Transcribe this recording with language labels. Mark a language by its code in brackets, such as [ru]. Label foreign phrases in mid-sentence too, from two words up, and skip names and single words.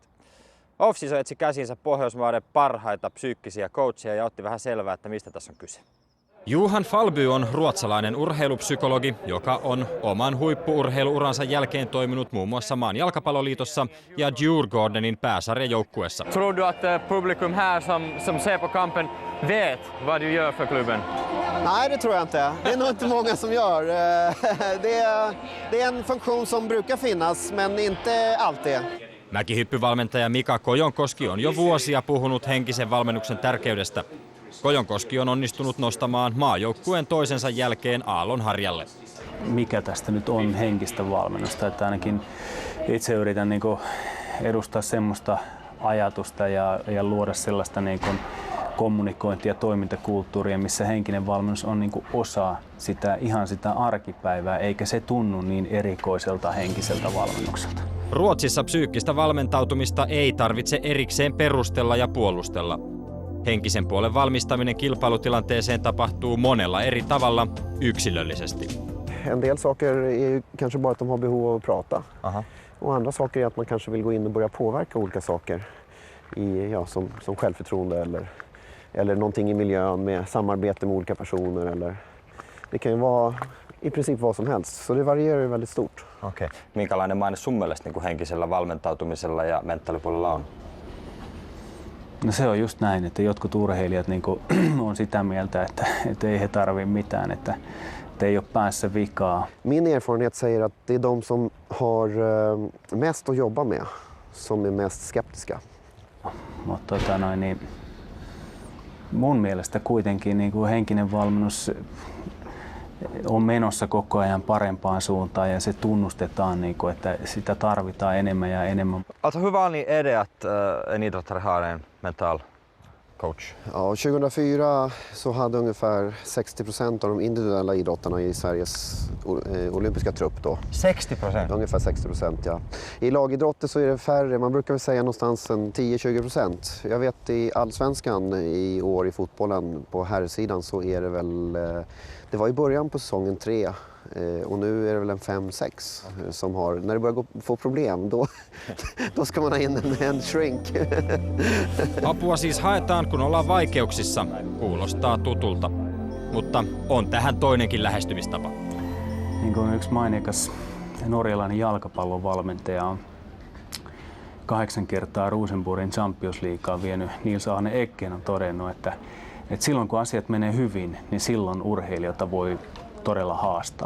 [fi] Offseason etsi käsinsä Pohjoismaiden parhaita psyykkisiä coacheja ja otti vähän selvää, että mistä tässä on kyse. Johan Falby on ruotsalainen urheilupsykologi, joka on oman huippu-urheiluuransa jälkeen toiminut muun muassa maan jalkapalloliitossa ja Djurgårdenin pääsarjajoukkueessa. [sv] Tror du att publikum här som ser på kampen vet vad du gör för klubben? Nej, det tror jag inte. Det är nog inte många som gör. Det är en funktion som brukar finnas, men inte alltid. [fi] Mäkihyppyvalmentaja Mika Kojonkoski on jo vuosia puhunut henkisen valmennuksen tärkeydestä. Kojonkoski on onnistunut nostamaan maajoukkueen toisensa jälkeen aallonharjalle. Mikä tästä nyt on henkistä valmennusta? Että ainakin itse yritän edustaa semmoista ajatusta ja luoda sellaista kommunikointi- ja toimintakulttuuria, missä henkinen valmennus on osa ihan sitä arkipäivää, eikä se tunnu niin erikoiselta henkiseltä valmennukselta. Ruotsissa psyykkistä valmentautumista ei tarvitse erikseen perustella ja puolustella. Henkisen puolen valmistaminen kilpailutilanteeseen tapahtuu monella eri tavalla yksilöllisesti. [sv] En del saker är ju kanske bara att de har behov av att prata. Aha. Och andra saker är att man kanske vill gå in och börja påverka olika saker som självförtroende eller någonting i miljön med samarbete med olika personer. Eller det kan ju vara i princip vad som helst, så det varierar ju väldigt stort. [fi] Okei. Minkälainen maine sun mielestä henkisellä valmentautumisella ja mentaalipuolella on? No se on just näin, että jotkut urheilijat on sitä mieltä, että ei he tarvitse mitään, että ei ole päässä vikaa. [sv] Min erfarenhet säger att det är de som har mest att jobba med som är mest skeptiska. [fi] Mutta mun mielestä kuitenkin henkinen valmennus on menossa koko ajan parempaan suuntaan ja se tunnustetaan, että sitä tarvitaan enemmän ja enemmän. [sv] Alltså hur vanlig är det att en idrottare har en mental coach? Ja, 2004 så hade ungefär 60% av de individuella idrottarna i Sveriges olympiska trupp då. 60%? Ungefär 60%, ja. I lagidrotter så är det färre, man brukar väl säga någonstans 10-20%. Jag vet i allsvenskan i år i fotbollen på herrsidan så är det väl, det var i början på säsongen 3 och nu är det väl en 5-6 som har, när det börjar få problem då ska man ha in en shrink. [fi] Apua siis haetaan, kun ollaan vaikeuksissa. Kuulostaa tutulta. Mutta on tähän toinenkin lähestymistapa. Niin kuin yksi mainikas norjalainen jalkapallon valmentaja on 8 kertaa Rosenborgin Champions Leaguea vienyt Nils Arne Ecken on todennut, että silloin kun asiat menee hyvin, niin silloin urheilijoita voi todella haastaa.